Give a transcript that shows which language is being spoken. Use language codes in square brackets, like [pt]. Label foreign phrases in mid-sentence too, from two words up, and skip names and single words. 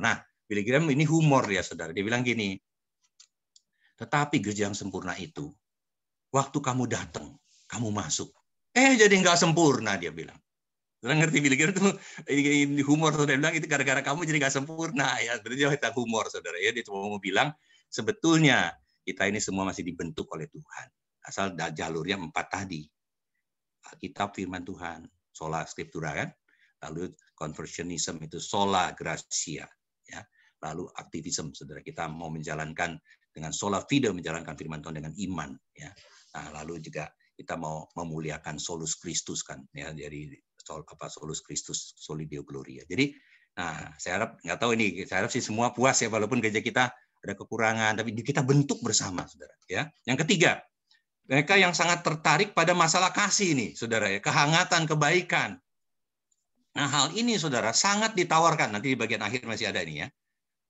[id] Nah, Billy Graham ini humor ya, saudara. Dia bilang gini, tetapi gereja yang sempurna itu, waktu kamu datang, kamu masuk, jadi nggak sempurna, dia bilang. Saudara ngerti Billy Graham itu humor, saudara bilang itu gara-gara kamu jadi nggak sempurna, ya. Berarti kita humor, saudara ya. Dia cuma mau bilang sebetulnya kita ini semua masih dibentuk oleh Tuhan. Asal jalurnya 4 tadi. Alkitab, firman Tuhan, [la] sola scriptura kan. [id] Lalu conversionism itu [la] sola gratia, [id] ya. Lalu aktivisme, saudara, kita mau menjalankan dengan [la] sola fide, [id] menjalankan firman Tuhan dengan iman, ya. Nah, lalu juga kita mau memuliakan [la] solus Christus [id] kan, ya, dari [la] solus Christus, soli Deo gloria. [id] Jadi, nah, saya harap nggak tahu ini, saya harap sih semua puas ya, walaupun gereja kita ada kekurangan, tapi kita bentuk bersama, saudara. Ya, yang ketiga, mereka yang sangat tertarik pada masalah kasih nih, saudara ya, kehangatan, kebaikan. Nah, hal ini, saudara, sangat ditawarkan. Nanti di bagian akhir masih ada ini ya.